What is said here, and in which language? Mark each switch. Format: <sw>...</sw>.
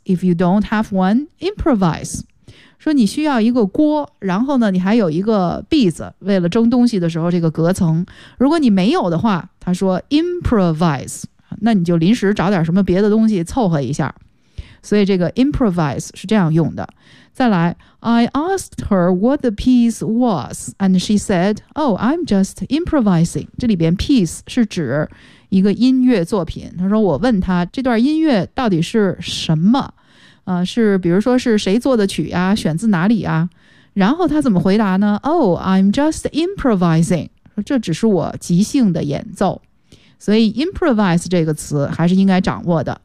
<en>If you don't have one, improvise.</en> <zh>说你需要一个锅，然后呢你还有一个篦子，为了蒸东西的时候这个隔层，如果你没有的话，他说 improvise， 那你就临时找点什么别的东西凑合一下。所以这个 improvise 是这样用的。再来，</zh> <en>I asked her what the piece was, and she said, Oh, I'm just improvising.</en> <zh>这里边 piece 是指一个音乐作品。她说我问她这段音乐到底是什么、是比如说是谁做的曲呀、选自哪里呀。然后她怎么回答呢？</zh> <en>Oh, I'm just improvising.</en> <zh>这只是我即兴的演奏。所以 improvise 这个词还是应该掌握的。</zh>